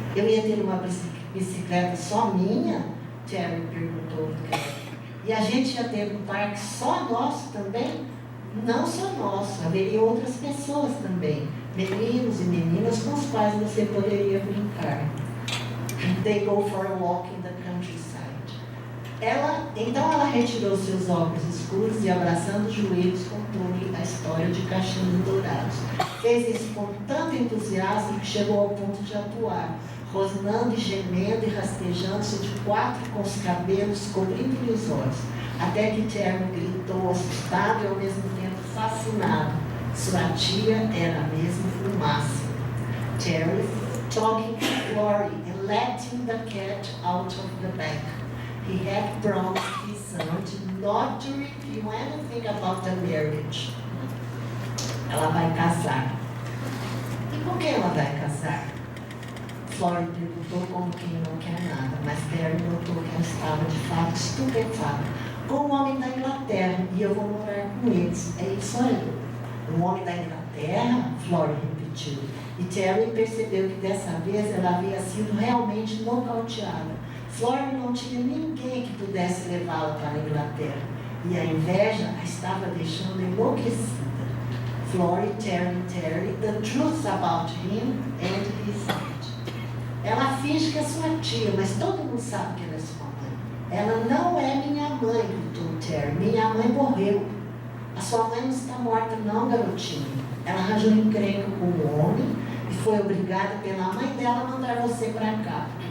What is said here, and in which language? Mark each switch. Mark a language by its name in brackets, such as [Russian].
[Portuguese] Eu ia ter uma bicicleta só minha? Terry perguntou. E a gente ia ter um parque só nosso também? Não só nosso, haveria outras pessoas também, meninos e meninas com os quais você poderia brincar. [English] They go for a walk in the countryside. [Portuguese] Então ela retirou seus óculos escuros e, abraçando os joelhos, contou-lhe a história de Caixinhos Dourados. Fez isso com tanto entusiasmo que chegou ao ponto de atuar, rosnando e gemendo e rastejando-se de 4 com os cabelos cobrindo-lhe os olhos, até que Terry gritou assustado e ao mesmo tempo fascinado. Sua tia era mesmo o máximo. [English] Terry talking to Florrie and letting the cat out of the bag. He had promised his son not to reveal anything about the marriage. [Portuguese] Ela vai casar. E com quem ela vai casar? Florrie perguntou como quem não quer nada, mas Terry notou que ela estava de fato estupefata. Com um homem da Inglaterra, e eu vou morar com eles. É isso aí. Um homem da Inglaterra? Florrie repetiu. E Terry percebeu que dessa vez ela havia sido realmente nocauteada. Florrie não tinha ninguém que pudesse levá-la para a Inglaterra. E a inveja a estava deixando enlouquecida. [English] Florrie, Terry, the truth about him and his age. [Portuguese] Ela finge que é sua tia, mas todo mundo sabe que ela é sua mãe. Ela não é minha mãe, gritou Terry. Minha mãe morreu. A sua mãe não está morta não, garotinho. Ela arranjou um encrenca com o homem e foi obrigada pela mãe dela a mandar você para cá.